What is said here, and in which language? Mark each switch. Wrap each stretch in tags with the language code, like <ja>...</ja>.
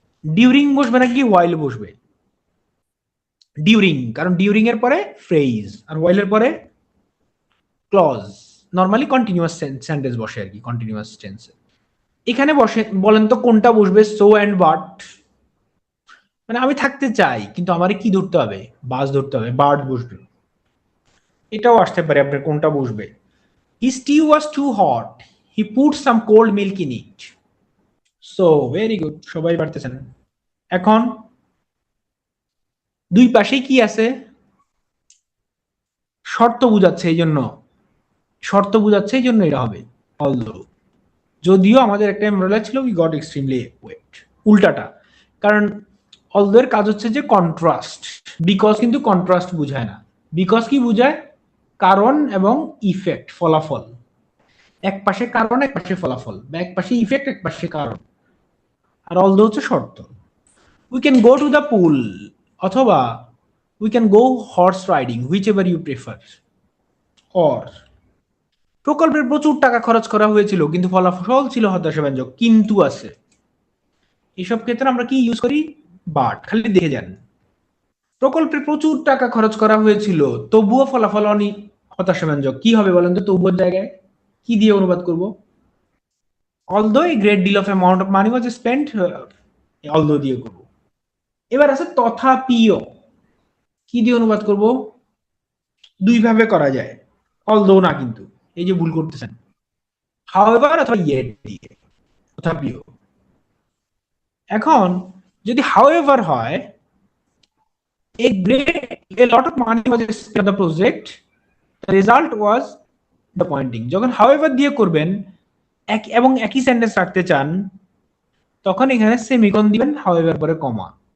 <bn>During বসবে নাকি ওয়াইল বসবে? ডিউরিং, কারণ ডিউরিং এর পরে ফ্রেজ, আর ওয়াইল এর পরে ক্লজ। নর্মালি কন্টিনিউয়াস সেন্টেন্স বসে আর কি, কন্টিনিউয়াস টেন্সে। এখানে বসে, বলেন তো কোনটা বসবে, সো অ্যান্ড বাট? মানে আমি থাকতে চাই, কিন্তু আমার কি ধরতে হবে, বাস ধরতে হবে, বার্ড বসবে। এটাও আসতে পারে আপনার, কোনটা বসবে?</bn> <en>His tea was too hot, he put some cold milk in it. So very good,</en> <bn>সবাই পারতেছেন। এখন দুই পাশে কি আছে, শর্ত বুঝাচ্ছে, এই জন্য শর্ত বুঝাচ্ছে, এই জন্য এটা হবে অলদো। যদিও আমাদের একটা এমব্রেলা ছিল,</bn> <en>we got extremely wet,</en> <bn>উল্টাটা। কারণ অলদো এর কাজ হচ্ছে যে কন্ট্রাস্ট, বিকজ কিন্তু কন্ট্রাস্ট বুঝায় না। বিকজ কি বুঝায়, কারণ এবং ইফেক্ট, ফলাফল। এক পাশে কারণ, এক পাশে ফলাফল, বা এক পাশে ইফেক্ট, এক পাশে কারণ। আর অলদো হচ্ছে শর্ত।</bn> <en>We can go to the pool, অথবা we can go horse riding, whichever you prefer.</en> <bn>Or, প্রকল্পের প্রচুর টাকা খরচ করা হয়েছিল, কিন্তু ফলাফল ছিল হতাশাব্যঞ্জক, কিন্তু আছে। এসব ক্ষেত্রে আমরা কি ইউজ করি, বাট। খালি দেখে যান, প্রকল্পে প্রচুর টাকা খরচ করা হয়েছিল, তবুও ফলাফল হতাশাব্যঞ্জক, কি হবে বলেন তো? তবুও জায়গায় কি দিয়ে অনুবাদ করব?</bn> <en>although a great deal of amount of money was spent,</en> <bn>although দিয়ে করব। এবার আছে তথাপিও, কি দিয়ে অনুবাদ করব? দুই ভাবে করা যায়, although না কিন্তু, এই যে ভুল করতেছেন, however অথবা yet দিয়ে, তথাপিও। এখন যদি however হয়,</bn> <en>a lot of money was spent on the project. The result was disappointing.</en> <bn>যখন however দিয়ে করবেন এবং একই সেন্টেন্স রাখতে চান তখন এখানে সেমিকোলন দিবেন, however পরে কমা।</bn>